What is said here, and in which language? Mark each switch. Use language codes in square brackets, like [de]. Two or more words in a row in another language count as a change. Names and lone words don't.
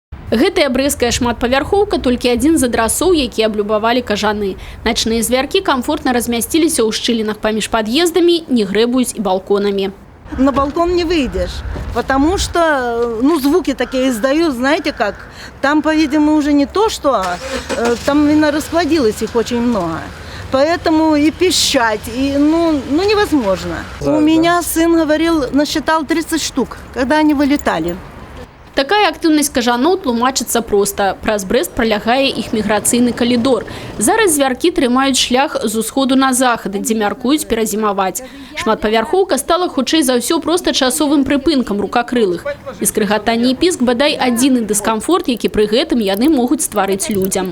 [be] Гэтая брэская шматпавярхоўка толькі адзін з адрасоў, які аблюбавалі кажаны. Начныя звяркі комфортно размясціліся ў шчылінах паміж пад'ездамі, не грэбуюць і балконамі. [ru] На балкон не выйдешь, потому что звуки такие издают, знаете как. Там, по-видимому, уже не то, что там именно расплодилось их очень много. Поэтому и пищать, и невозможно. У меня сын говорил, насчитал 30 штук, когда они вылетали. [be] Такая актыўнасць кажаноў тлумачыцца проста. Праз Брэст пралягае іх міграцыйны калідор. Зараз звяркі трымаюць шлях з усходу на захад, дзе мяркуюць перазімаваць. Шматпавярхоўка стала хутчэй за ўсё проста часовым прыпынкам рукакрылых. І скрыгатанне і піск бадай адзіны дыскамфорт, які пры гэтым яны могуць стварыць людзям.